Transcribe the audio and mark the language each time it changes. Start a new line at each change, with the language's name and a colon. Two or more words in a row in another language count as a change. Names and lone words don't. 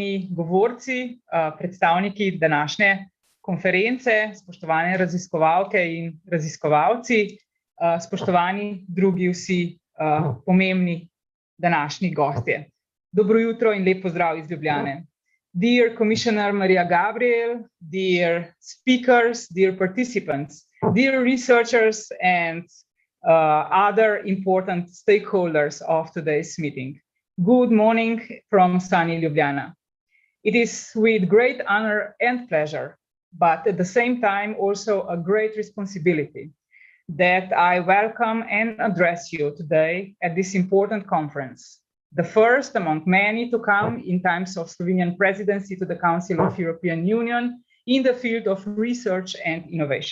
Slovenian: govorci, predstavniki današnje konference, spoštovane raziskovalke in raziskovalci, spoštovani drugi vsi pomembni današnji gostje. Dobro jutro in lep pozdrav iz Ljubljane.
English: Dear Commissioner Mariya Gabriel, dear speakers, dear participants, dear researchers and other important stakeholders of today's meeting. Good morning from sunny Ljubljana. It is with great honor and pleasure, but at the same time also a great responsibility, that I welcome and address you today at this important conference, the first among many to come in times of Slovenian presidency to the Council of European Union in the field of research and innovation.